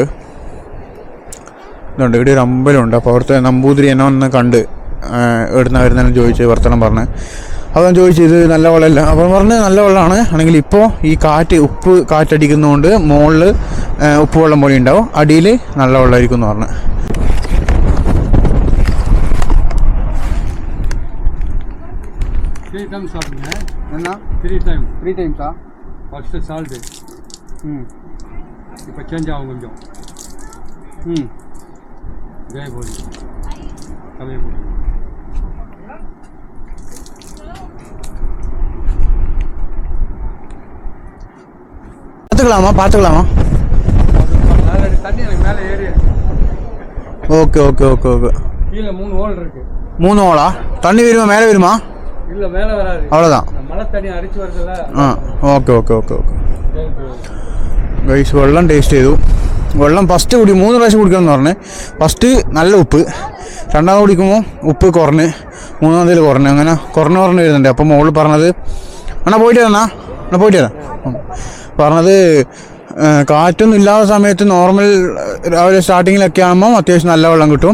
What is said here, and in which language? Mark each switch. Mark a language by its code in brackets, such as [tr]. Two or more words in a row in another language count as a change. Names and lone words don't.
[ml] ഇതുണ്ട്, ഇവിടെ ഒരു അമ്പലമുണ്ട്. അപ്പോൾ അവിടുത്തെ നമ്പൂതിരി എന്നെ ഒന്ന് കണ്ട് എവിടുന്ന വരുന്നതെന്ന് ചോദിച്ച് വർത്തമാനം പറഞ്ഞ്. അപ്പോൾ ഞാൻ ചോദിച്ചു, ഇത് നല്ല വെള്ളമല്ല? അപ്പോൾ പറഞ്ഞ് നല്ല വെള്ളമാണ്, ആണെങ്കിൽ ഇപ്പോൾ ഈ ഉപ്പ് കാറ്റടിക്കുന്നതുകൊണ്ട് മുകളിൽ ഉപ്പ് വെള്ളം പോലെ ഉണ്ടാവും, അടിയിൽ നല്ല വെള്ളമായിരിക്കും എന്ന് പറഞ്ഞു. [en] three times [ta] சாப்பிடுங்க. என்ன? [en] three times? first salt, [ta] இப்போ சேஞ்ச் ஆகும் கொஞ்சம். இதே போது அதே போது. பார்த்துக்கலாமா? தண்ணி எனக்கு மேலே ஏறி. ஓகே. கீழே 3 ஹோல் இருக்கு. 3 ஹோலா? தண்ணி வருமா, மேலே வருமா? இல்ல, மேலே வராது, அவ்வளோதான். மழை தண்ணி அடிச்சு வருதுல்ல. [en] okay guys, [ml] വെള്ളം ടേസ്റ്റ് ചെയ്തു. വെള്ളം ഫസ്റ്റ് 3 പ്രാവശ്യം കുടിക്കണം എന്ന് പറഞ്ഞ്. ഫസ്റ്റ് നല്ല ഉപ്പ്, രണ്ടാമത് കുടിക്കുമ്പോൾ ഉപ്പ് കുറഞ്ഞ്, മൂന്നാമതിൽ കുറഞ്ഞ്, അങ്ങനെ കുറഞ്ഞ് വരുന്നുണ്ട്. അപ്പോൾ മോള് പറഞ്ഞത്, പോയിട്ട് വരാം പറഞ്ഞത്, കാറ്റൊന്നും ഇല്ലാത്ത സമയത്ത് നോർമൽ രാവിലെ സ്റ്റാർട്ടിങ്ങിലൊക്കെ ആകുമ്പോൾ അത്യാവശ്യം നല്ല വെള്ളം കിട്ടും.